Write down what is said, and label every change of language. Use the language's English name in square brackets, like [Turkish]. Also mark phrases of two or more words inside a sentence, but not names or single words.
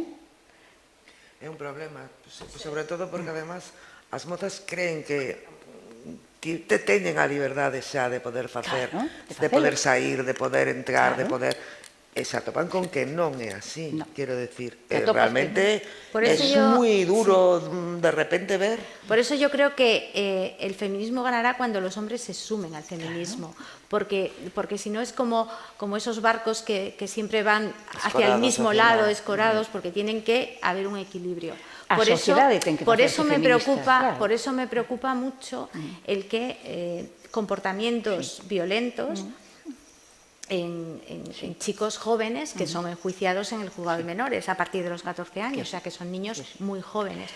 [Galician] É un problema, sobre todo porque, además, as mozas creen que teñen a liberdade xa de poder facer, de poder sair, de poder entrar, de poder... E se atopan con que non é así, No. quero decir, Te atopas realmente [Spanish] Por eso es yo- [Galician] moi duro de repente ver. [Spanish] Por eso yo creo que el feminismo ganará cuando los hombres se sumen al feminismo, porque si no es como esos barcos que siempre van hacia el Escorados mismo hacia lado, la- escorados, porque tienen que haber un equilibrio. [Galician] A sociedade ten que [Spanish] por [Galician] facerse [Spanish] eso me [Galician] feminista, [Spanish] preocupa, [Galician] claro. [Spanish] por eso me preocupa mucho el que comportamientos violentos en chicos jóvenes que son enjuiciados en el juzgado de menores a partir de los 14 años, o sea que son niños muy jóvenes.